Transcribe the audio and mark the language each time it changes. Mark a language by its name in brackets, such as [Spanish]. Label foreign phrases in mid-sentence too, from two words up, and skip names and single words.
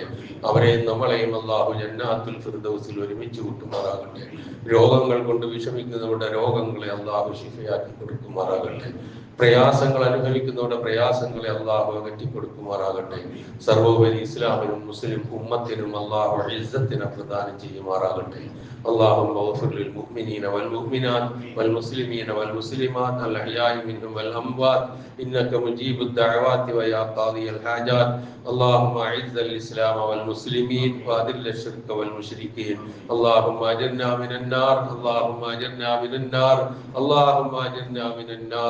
[Malayalam] അവരെയും നമ്മളെയും അള്ളാഹു ജന്നാത്തുൽ ഫിർദൗസിൽ ഒരുമിച്ച് കൂട്ടുമാറാകട്ടെ. രോഗങ്ങൾ കൊണ്ട് വിഷമിക്കുന്നവരുടെ രോഗങ്ങളെ അള്ളാഹു ശിഫയാക്കി കൊടുക്കുമാറാകട്ടെ. പ്രയാസങ്ങൾ അനുഭവിക്കുന്നവരുടെ പ്രയാസങ്ങളെ അള്ളാഹു അകറ്റി കൊടുക്കുമാറാകട്ടെ. സർവോപരി ഇസ്ലാമിനും മുസ്ലിം ഉമ്മത്തിനും അള്ളാഹു ഇസ്സത്തിനെ പ്രദാനം ചെയ്യുമാറാകട്ടെ. [Arabic] اللهم اغفر للمؤمنين والمؤمنات والمسلمين والمسلمات الأحياء منهم والأموات إنك مجيب الدعوات ويا قاضي الحاجات. اللهم أعز الإسلام والمسلمين وأذل الشرك والمشركين. اللهم أجرنا من النار، اللهم أجرنا من النار، اللهم أجرنا من النار.